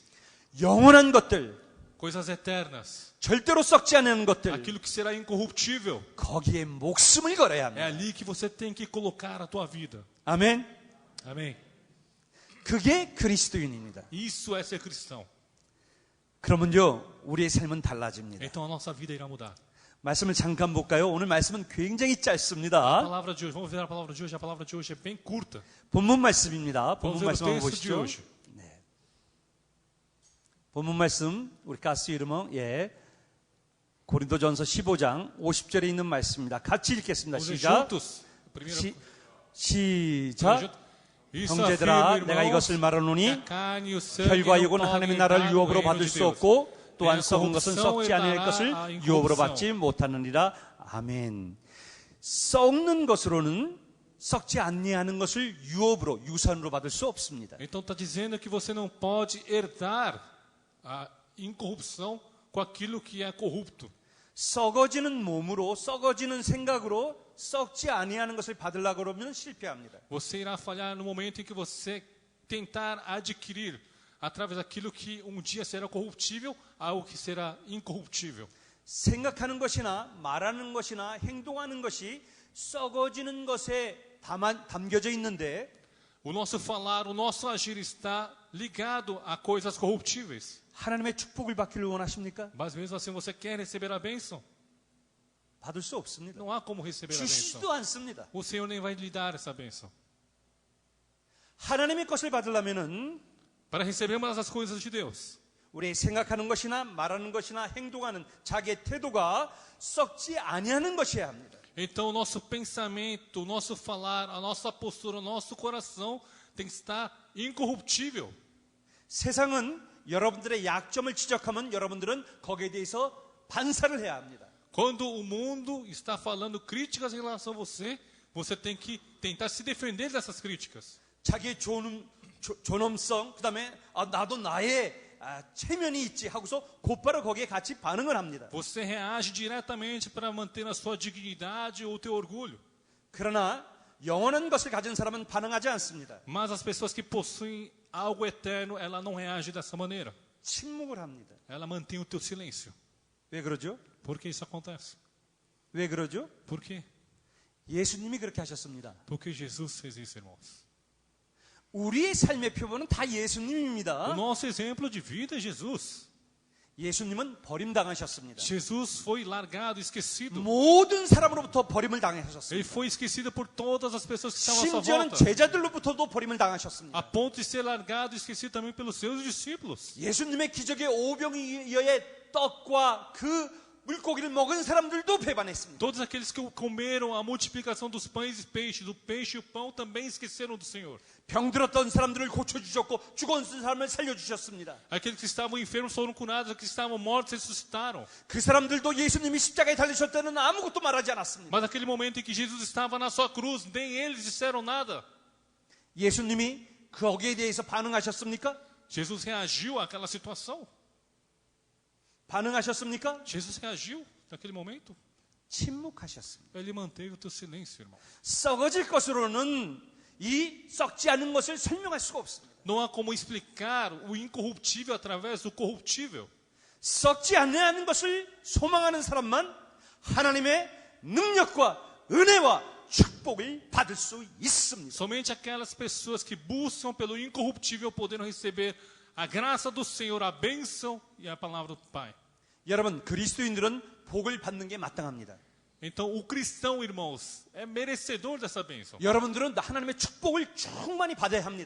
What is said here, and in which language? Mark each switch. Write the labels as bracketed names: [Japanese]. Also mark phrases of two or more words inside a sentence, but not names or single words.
[Korean] 영원한 것들, [Portuguese] Coisas eternas. [Korean] 절대로 썩지 않는 것들, [Portuguese] Aquilo que será incorruptível. [Korean] 거기에 목숨을 걸어야 [Portuguese] É [Korean] 합니다. [Portuguese] ali que você tem que colocar a tua vida. [Korean] 아멘. [Portuguese] Amém. [Korean] 그게 그리스도인입니다. [Portuguese] Isso é ser cristão. [Korean] 그러면요, 우리의 삶은 달라집니다. [Portuguese] Então a nossa vida irá mudar. [Korean] 말씀을 잠깐 볼까요? 오늘 말씀은 굉장히 [Portuguese] A [Korean] 짧습니다. [Portuguese] palavra de hoje, vamos ver a palavra de hoje. A palavra de hoje é bem curta. [Korean] 본문 말씀입니다. [Portuguese] Vamos [Korean] 본문 [Portuguese] ver o [Korean] 말씀 한번 [Portuguese] texto de [Korean] 보시죠. [Portuguese] hoje. [Korean] 본문 말씀 우리 가스 이름은 고린도전서 15장 50절에 있는 말씀입니다. 같이 읽겠습니다. [Portuguese] Vamos ler [Korean] 시작. [Portuguese] juntos. Primeiro, [Korean] 시작. [Portuguese] Isso [Korean] 형제들아, [Portuguese] afirmo, [Korean] 내가 [Portuguese] irmãos, [Korean] 이것을 [Portuguese] que [Korean] 말하노니 [Portuguese] a carne e o sangue [Korean] 혈과 [Portuguese] não [Korean] 육은 [Portuguese] podem [Korean] 하나님의 [Portuguese] entrar [Korean] 나라를 [Portuguese] no [Korean] 유업으로 [Portuguese] reino [Korean] 받을 [Portuguese] de [Korean] 수 [Portuguese] Deus. [Korean] 없고 또한 [Portuguese] A [Korean] 썩은 것은 [Portuguese] corrupção [Korean] 썩지 아니할 [Portuguese] herdará [Korean] 것을 [Portuguese] a [Korean] 유업으로 [Portuguese] incorrupção. [Korean] 받지 못하느니라. 아멘. 썩는 것으로는 썩지 아니하는 것을 유업으로 유산으로 받을 수 없습니다. [Portuguese] Então está dizendo que você não pode herdar a incorrupção com aquilo que é corrupto. [Korean] 썩어지는 몸으로 썩어지는 생각으로 썩지 아니하는 것을 받으려고 그러면 실패합니다. [Portuguese] Você irá falhar no momento em que você tentar adquirir através daquilo que um dia será corruptível, algo que será incorruptível. [Korean] 생각하는 것이나 말하는 것이나 행동하는 것이 썩어지는 것에 담겨져 있는데 [Portuguese] O nosso falar, o nosso agir está ligado a coisas corruptíveis. [Korean] 하나님의 축복을 받기를 원하십니까? [Portuguese] Mas mesmo assim você quer receber a bênção? [Korean] 받을 수 없습니다. [Portuguese] Não há como receber a bênção. [Korean] 주시지도 않습니다. [Portuguese] O Senhor nem vai lhe dar essa bênção. [Korean] 하나님의 것을 받으려면은 [Portuguese] Para recebermos as coisas de Deus, [Korean] 우리 생각하는 것이나 말하는 것이나 행동하는 자기의 태도가 썩지 아니하는 것이어야 합니다. [Portuguese] então o nosso pensamento, o nosso falar, a nossa postura, o nosso coração tem que estar incorruptível. [Korean] 세상은 여러분들의 약점을 지적하면 여러분들은 거기에 대해서 반사를 해야 합니다. [Portuguese] Quando o mundo está falando críticas em relação a você, você tem que tentar se defender dessas críticas. [Korean] 자기의 존엄성, 그 다음에 나도 나의 체면이 있지 하고서 곧바로 거기에 같이 반응을 합니다. [Portuguese] Você reage diretamente para manter a sua dignidade ou o teu orgulho. [Korean] 그러나 영원한 것을 가진 사람은 반응하지 않습니다. [Portuguese] Mas as pessoas que possuem algo eterno, ela não reage dessa maneira. [Korean] 침묵을 합니다. [Portuguese] Ela mantém o teu silêncio. [Korean] 왜 그러죠? [Portuguese] Por que isso acontece? [Korean] 왜 그러죠? [Portuguese] Por quê? [Korean] 예수님이 그렇게 하셨습니다. [Portuguese] Porque Jesus fez isso, irmãos. [Korean] 우리의 삶의 표본은 다 [Portuguese] O [Korean] 예수님입니다. [Portuguese] nosso exemplo de vida é Jesus. [Korean] 예수님은 버림당하셨습니다. [Portuguese] Jesus foi largado, esquecido. [Korean] 모든 사람으로부터 버림을 [Portuguese] Ele [Korean] 당하셨습니다. [Portuguese] foi esquecido por todas as pessoas que estavam à sua [Korean] 심지어는 [Portuguese] volta. [Korean] 제자들로부터도 버림을 당하셨습니다. [Portuguese] A ponto de ser largado e esquecido também pelos seus discípulos. [Korean] 예수님의 기적의 오병이어의 떡과 그 물고기를 먹은 사람들도 배반했습니다. [Portuguese] Todos aqueles que comeram a multiplicação dos pães e peixes, do peixe e o pão, também esqueceram do Senhor. [Korean] 병들었던 사람들을 고쳐주셨고 죽었던 사람을 살려주셨습니다. [Portuguese] Aqueles que estavam enfermos foram curados, aqueles que estavam mortos ressuscitaram. [Korean] 그 사람들도 예수님이 십자가에 달리실 때는 아무것도 말하지 않았습니다. [Portuguese] Mas naquele momento em que Jesus estava na sua cruz, nem eles disseram nada. [Korean] 예수님이 거기에 대해서 반응하셨습니까? [Portuguese] Jesus reagiu àquela situação. [Korean] 반응하셨습니까? [Portuguese] Jesus reagiu naquele momento. [Korean] 침묵하셨습니다. [Portuguese] Ele manteve o teu silêncio, irmão. [Korean] 썩어질 것으로는 이 썩지 않은 것을 설명할 수가 없습니다. [Portuguese] Não há como explicar o incorruptível através do corruptível. [Korean] 썩지 않는 것을 소망하는 사람만 하나님의 능력과 은혜와 축복을 받을 수 있습니다. [Portuguese] Somente aquelas pessoas que buscam pelo incorruptível poderão receber a graça do Senhor, a bênção e a palavra do Pai. [Korean] 여러분, 그리스도인들은 복을 받는 게 마땅합니다. [Portuguese] Então, o cristão, irmãos, é merecedor dessa bênção. [Korean] 여러분들은 하나님의 축복을 충만히 받아야 합니다.